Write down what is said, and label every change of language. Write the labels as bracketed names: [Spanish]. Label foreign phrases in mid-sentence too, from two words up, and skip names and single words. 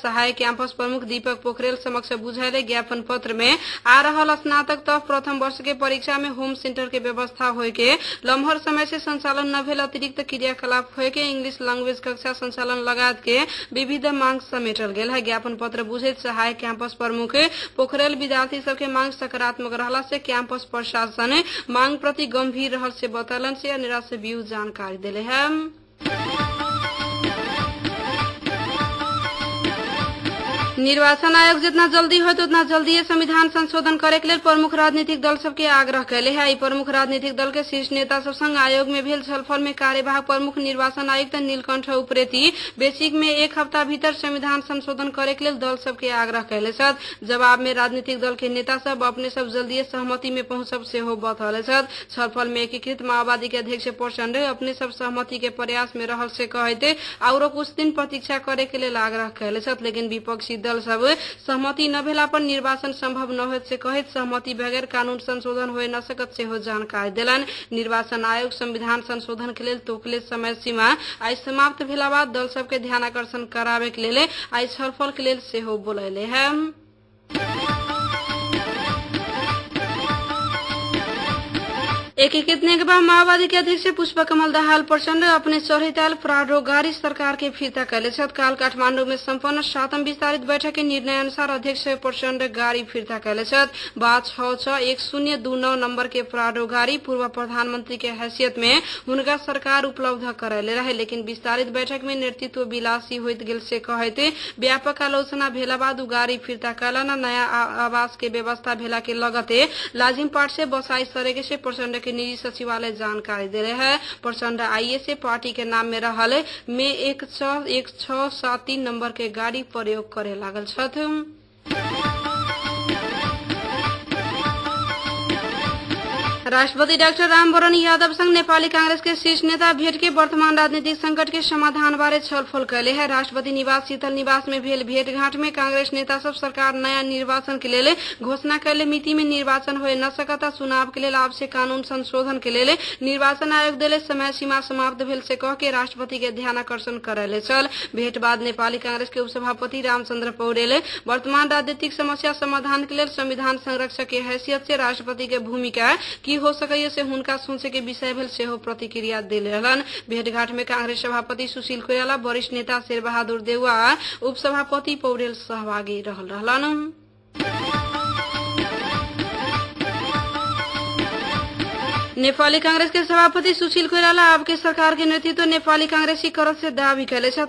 [Maithili] सहायक कैंपस प्रमुख दीपक पोखरेल समक्ष बुझले ज्ञापन पत्र में आ रहल स्नातक तक प्रथम वर्ष के परीक्षा में होम सेंटर के व्यवस्था होय के लम्हर समय से संचालन न भेल अतिरिक्त क्रियाकलाप होय के [English] English language [Maithili] कक्षा संचालन लगात के विविध मांग समेटल गेल है। ज्ञापन पत्र बुझित सहायक कैंपस प्रमुख पोखरेल विद्यार्थी सबके मांग सकारात्मक रहला से कैंपस प्रशासन मांग प्रति गंभीर रहल से बतलन से अनेरा से बीयू जानकारी दिले है। निर्वाचन आयोग जितना जल्दी हो उतना जल्दी संविधान संशोधन करे के लिए प्रमुख राजनीतिक दल सबके आग्रह कैले है। प्रमुख राजनीतिक दल के शीर्ष नेता सब संग आयोग में भेल छलफल में कार्यवाहक प्रमुख निर्वाचन आयुक्त नीलकंठ उप्रेती बेसिक में 1 हफ्ता भीतर संविधान संशोधन करे के लिए दल सबके आग्रह कैले छथि। जवाब में राजनीतिक दल के नेता सब अपने सब जल्दी सहमति में पहुंचब से हो बतौले छथि। छलफल में एकीकृत माओवादी के अध्यक्ष प्रचंड अपने सब सहमति के प्रयास में रहल से कहते और कुछ दिन प्रतीक्षा करे के लिए आग्रह कैले छथि। लेकिन विपक्षी दल सब सहमति न भेला पर निर्वाचन संभव न होत से कहित सहमति बगैर कानून संशोधन होए न सकत से हो जानकारी दिलन। निर्वाचन आयोग संविधान संशोधन के लिए तोकले समय सीमा आज समाप्त भेला बाद दल सबके ध्यानाकर्षण करावे के लिए आज छलफल के लिए से हो बोलैले है। एकीकृत नेकपा माओवादी के अध्यक्ष पुष्पकमल दाहाल प्रचंड अपने चढ़ीताल प्राडो गाड़ी सरकार के फिर्ता कैले छथि। काल काठमांडू में संपन्न 7वीं विस्तारित बैठक के निर्णय अनुसार अध्यक्ष प्रचंड गाड़ी फिर्ता कैले छथि। 661029 नंबर के प्राडो गाड़ी पूर्व प्रधानमंत्री के हैसियत में उनका सरकार उपलब्ध करैले रहे, लेकिन विस्तारित बैठक में नेतृत्व विलासी होइत गेल से कहते व्यापक आलोचना भेला बाद गाड़ी फिर्ता कैलन। नया आवास के व्यवस्था भेला के लगते लाजिमपाट से बसाई सरेगे से प्रचंड निजी सचिवालय जानकारी दे रहे हैं। प्रचंड आईए से पार्टी के नाम में रहल में 1673 नंबर के गाड़ी प्रयोग करे लागल छथि। राष्ट्रपति डाक्टर रामवरण यादव संग नेपाली कांग्रेस के शीर्ष नेता भेट के वर्तमान राजनीतिक संकट के समाधान बारे छलफल कैले है। राष्ट्रपति निवास शीतल निवास में भेल भेंटघाट में कांग्रेस नेता सब सरकार नया निर्वाचन के लिए घोषणा कैले मिति में निर्वाचन होए न सकता चुनाव के लिए आवश्यक कानून संशोधन के लिए निर्वाचन आयोग दिले समय सीमा समाप्त भेल से कह के राष्ट्रपति के ध्यानाकर्षण करैले चल। भेंट बाद नेपाली कांग्रेस के उपसभापति रामचंद्र पौडेल वर्तमान राजनीतिक समस्या समाधान के लिए संविधान संरक्षक के हैसियत से राष्ट्रपति के भूमिका की हो सकैए से हुनका सोचे के विषय भेल सेहो प्रतिक्रिया देले रहलन। भेंटघाट में कांग्रेस सभापति सुशील कोइराला, वरिष्ठ नेता शेरबहादुर देउवा, उपसभापति पौडेल सहभागी रहलन। नेपाली कांग्रेस के सभापति सुशील कोइराला आपके सरकार के नेतृत्व नेपाली कांग्रेसी करत से दावी कैले छ।